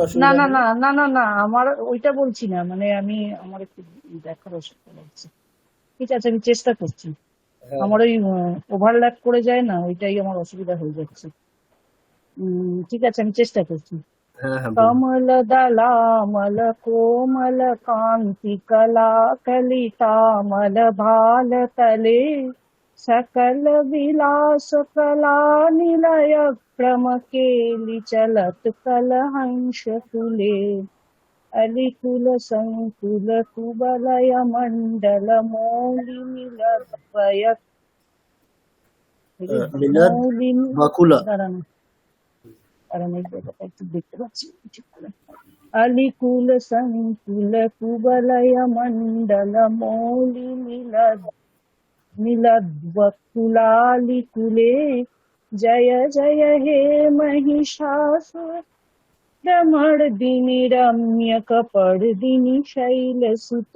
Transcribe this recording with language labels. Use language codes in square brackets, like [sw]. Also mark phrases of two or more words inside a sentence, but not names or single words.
[bn] অসুবিধা না নেই। না না না না, আমার ওইটা বলছি না, মানে আমার একটু দেখার অসুবিধা লাগছে। ঠিক আছে, আমি চেষ্টা করছি। হ্যাঁ, আমার ওই ওভারল্যাপ করে যায় না, ওইটাই আমার অসুবিধা হয়ে যাচ্ছে। ঠিক আছে, আমি চেষ্টা করছি। হ্যাঁ, হ্যাঁ, বলুন। [sa] কমল দলামল কোমল কান্তি কলা কলিতামল ভাল তলে सकल विलास कला निलय क्रम केलि चलत कलहंस कुले अलिकुल संकुल कुबलय मंडल मौलि मिलद्वय মিলাদ মৌলি বাকুলা। [bn] দাঁড়ানো কারণ এই জায়গাটা একটু দেখতে পাচ্ছি ঠিক করে। [sa] अलिकुल संकुल कुबलय मंडल मौलि मिलद्वकुलालिकुले जय जय हे महिषासुरमर्दिनि रम्यकपर्दिनि शैलसुते।